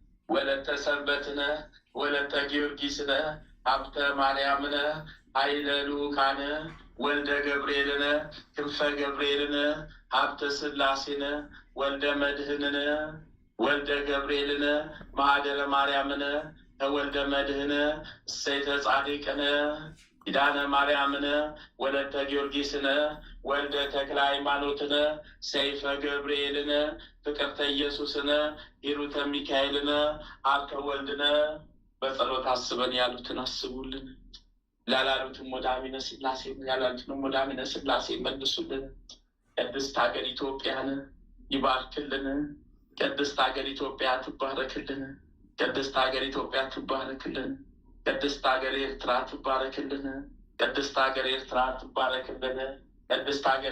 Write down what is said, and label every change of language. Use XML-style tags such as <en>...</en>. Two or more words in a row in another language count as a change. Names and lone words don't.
<am>ወለተ ሰንበትነ ወለተ ጊዮርጊስነ ሀብተ ማርያምነ ኃይለ ልኡካነ ወልደ ገብርኤልነ ክንፈ ገብርኤልነ ሀብተ ስላሴነ ወልደ መድህንነ ወልደ ገብርኤልነ ማህደረ ማርያምነ ተወልደ መድህነ እሰይተ ጻድቅነ ኪዳነ ማርያምነ ወለተ ጊዮርጊስነ ወልደ ተክለ ሃይማኖትነ ሰይፈ ገብርኤልነ ፍቅርተ ኢየሱስነ ሂሩተ ሚካኤልነ ሀብተ ወልድነ። በጸሎት አስበን ያሉትን አስቡልን፣ ላላሉትም ወደ አሚነ ሥላሴ ያላሉትንም ወደ አሚነ ሥላሴ መልሱልን። ቅድስት ሀገር ኢትዮጵያን ይባርክልን። ቅድስት ሀገር ኢትዮጵያ ትባረክልን። ቅድስት ሀገር ኢትዮጵያ ትባረክልን። ቅድስት ሀገር ኤርትራ ትባረክልን። ቅድስት ሀገር ኤርትራ ትባረክልን። ቅድስት ሀገር</am>